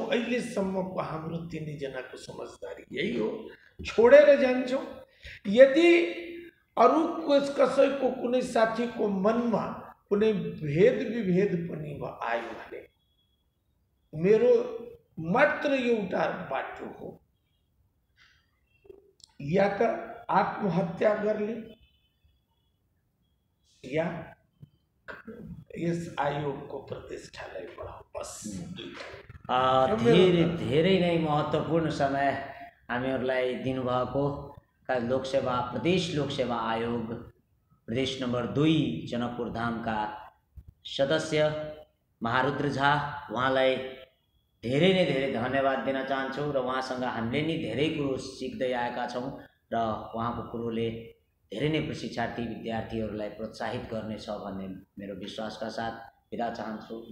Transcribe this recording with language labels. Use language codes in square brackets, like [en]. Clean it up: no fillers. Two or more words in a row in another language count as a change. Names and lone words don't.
[ne] अहिलेसम्मको हाम्रो 3 जनाको समझदारी यही हो, छोडेर जान्छौं। यदि अरू कसैको कुनै साथीको मनमा कुनै भेद विभेद पनि आयो भने मेरो मात्र एउटा बाटो हो, [hi] या तो आत्महत्या कर ले [ne] या यस आयोग को प्रतिष्ठालाई बढाऊ, बस धेरै नै महत्त्वपूर्ण समय हामीहरूलाई दिनुभएको लोकसेवा प्रदेश लोकसेवा आयोग प्रदेश नम्बर 2 जनकपुर धामका सदस्य महारुद्र झा, उहाँलाई धेरै नै धेरै धन्यवाद दिन चाहन्छु र उहाँसँग हामीले नि धेरै कुरो सिक्दै आएका छौँ र उहाँको कुरोले धेरै नै प्रशिक्षार्थी विद्यार्थीहरूलाई प्रोत्साहित गर्नेछ भन्ने मेरो विश्वासका साथ बिदा चाहन्छु।